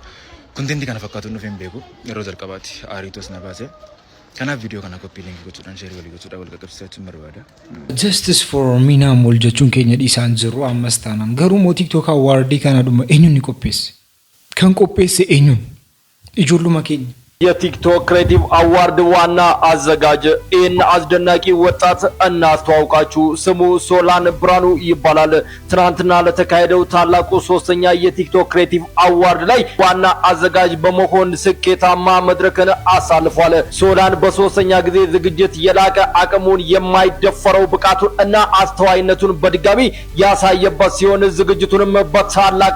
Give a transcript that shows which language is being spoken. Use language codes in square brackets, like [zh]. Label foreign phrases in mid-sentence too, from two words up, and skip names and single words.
[om] Konteentii kana fakkaatu nuuf hin beeku. Yeroo jalqabaatti aariitos na baase. Kanaaf viidiyoo kana koppii linkii gochuudhaan sheerii walii gochuudhaan wal qaqqabsiisachuun barbaada. [en] Justice for [om] Miinaan wal jechuun keenya dhiisaan jiru ammas taanaan garuu moo TikTok awwaardii kana dhuma eenyuun ni qopheesse? Kan qopheesse eenyuun? Ijoolluma keenya. [am] የቲክቶክ ክሬቲቭ አዋርድ ዋና አዘጋጅ ይህን አስደናቂ ወጣት እናስተዋውቃችሁ። ስሙ ሶላን ብርሃኑ ይባላል። ትናንትና ለተካሄደው ታላቁ ሶስተኛ የቲክቶክ ክሬቲቭ አዋርድ ላይ ዋና አዘጋጅ በመሆን ስኬታማ መድረክን አሳልፏል። ሶላን በሶስተኛ ጊዜ ዝግጅት የላቀ አቅሙን የማይደፈረው ብቃቱን እና አስተዋይነቱን በድጋሚ ያሳየበት ሲሆን ዝግጅቱንም በታላቅ